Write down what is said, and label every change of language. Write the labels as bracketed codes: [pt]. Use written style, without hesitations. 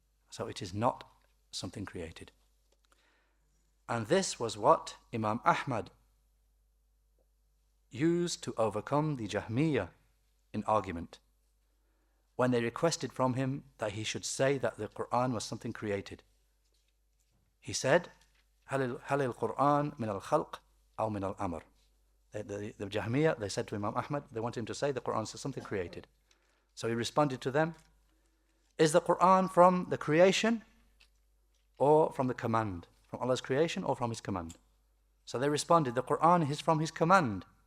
[en] So it is not something created. And this was what Imam Ahmad used to overcome the Jahmiyyah in argument, when they requested from him that he should say that the Quran was something created. He said, [ar] هل القرآن من الخلق أو من الأمر? [en] The Jahmiyyah, they said to Imam Ahmad, they wanted him to say the Quran is something created. So he responded to them, is the Quran from the creation or from the command? From Allah's creation or from His command? So they responded, the Quran is from His command.